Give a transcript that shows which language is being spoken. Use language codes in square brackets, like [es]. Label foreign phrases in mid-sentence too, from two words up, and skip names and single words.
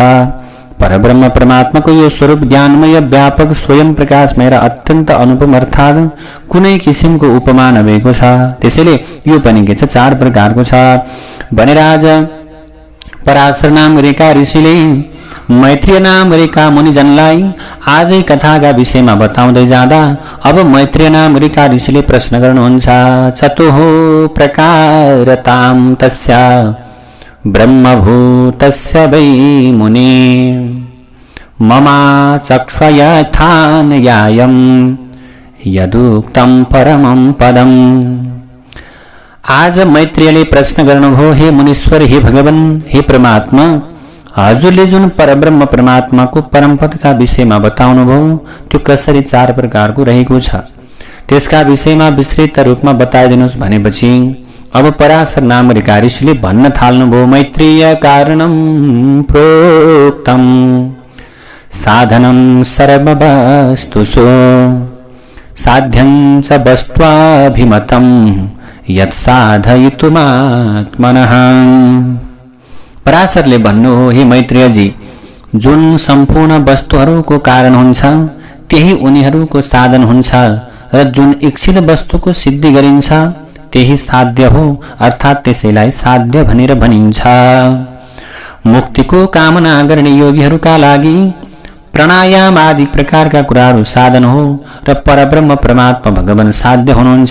[ne] परब्रह्म परमात्माको यो स्वरूप ज्ञानमय व्यापक स्वयं प्रकाशमय र अत्यन्त अनुपम अर्थात् कुनै किसिमको उपमा नभएको छ। त्यसैले यो पनि के छ चार प्रकारको छ भनेर आज पराशर नाम रेखा ऋषिले मैत्रेय नाम रेखा मुनिजनलाई आजै कथाका विषयमा बताउँदै जाँदा अब मैत्रेय नाम रेखा ऋषिले प्रश्न गर्नुहुन्छ। [sa] चतुः प्रकारतां तस्या ब्रह्मभूतस्य वै मुने ममा चक्ष्वयथानयायं यदुक्तं परमं पदम्। [ne] आज मैत्रेयले प्रश्न गर्नुभयो, हे मुनीश्वर, हे भगवान, हे परमात्मा, हजुरले जुन परब्रह्म परमात्माको परमपदका विषयमा बताउनुभयो त्यो कसरी चार प्रकारको रहेको छ त्यसका विषयमा विस्तृत रूपमा बताइदिनुहोस् भनेपछि अब पराशर नाम रेखा ऋषिले भन्न थाल्नुभयो। [sa] मैत्रेय कारणं प्रोक्तं साधनं सर्ववस्तुषु साध्यं च वस्त्वाभिमतं यत् साधयितुमात्मनः। [ne] पराशरले भन्नु हो, हे मैत्रेयजी, जुन सम्पूर्ण वस्तुहरूको कारण हुन्छ त्यही उनीहरूको साधन हुन्छ र जुन इच्छित वस्तुको सिद्धि गरिन्छ त्यही साध्य हो अर्थात् त्यसैलाई साध्य भनेर भनिन्छ। मुक्तिको कामना गर्ने योगीहरूका लागि प्राणायाम आदि प्रकारका कुराहरू साधन हो र परब्रह्म परमात्मा भगवान साध्य हुनुहुन्छ।